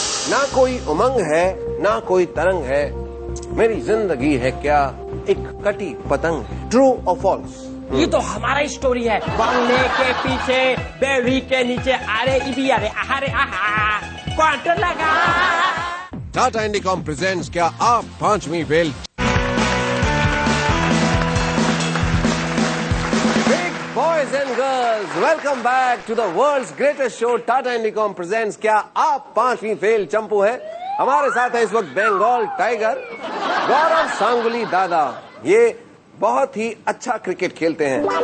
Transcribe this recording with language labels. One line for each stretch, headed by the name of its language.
Hindi: ना कोई उमंग है ना कोई तरंग है, मेरी जिंदगी है क्या एक कटी पतंग है। ट्रू और फॉल्स? ये तो हमारा ही स्टोरी है। बंगले के पीछे बेड़ी के नीचे अरे इबी अरे अरे आहा क्वार्टर लगा। टाटा इंडिकॉम प्रेजेंट्स क्या आप 5वीं fail.
English: Big boys and girls, welcome back to the world's greatest show
Hindi: Tata Indicom presents क्या आप 5वीं फेल चंपू है। हमारे साथ है इस वक्त बंगाल टाइगर गौरव सांगुली दादा। ये बहुत ही अच्छा क्रिकेट खेलते हैं।